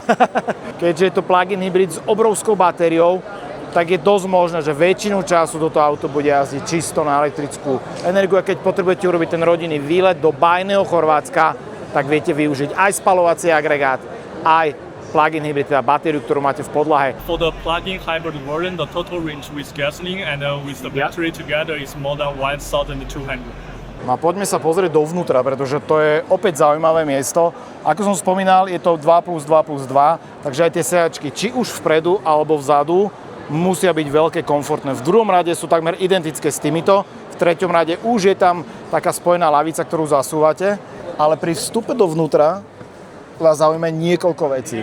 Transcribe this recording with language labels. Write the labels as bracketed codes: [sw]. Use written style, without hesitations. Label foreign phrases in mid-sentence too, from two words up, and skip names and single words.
[sk] Keďže je to plug-in hybrid s obrovskou batériou, tak je dosť možné, že väčšinu času toto auto bude jazdiť čisto na elektrickú energiu. A keď potrebujete urobiť ten rodinný výlet do bajného Chorvátska, tak viete využiť aj spaľovací agregát, aj plug-in hybrid, teda batériu, ktorú máte v podlahe. [en] For the plug-in hybrid version, the total range with gasoline and with the battery together is more than 1,200. [sk] No a poďme sa pozrieť dovnútra, pretože to je opäť zaujímavé miesto. Ako som spomínal, je to 2 plus 2 plus 2, takže aj tie sedačky, či už vpredu alebo vzadu, musia byť veľké, komfortné. V druhom rade sú takmer identické s týmito, v treťom rade už je tam taká spojená lavica, ktorú zasúvate, ale pri vstupe dovnútra vás zaujíma niekoľko vecí.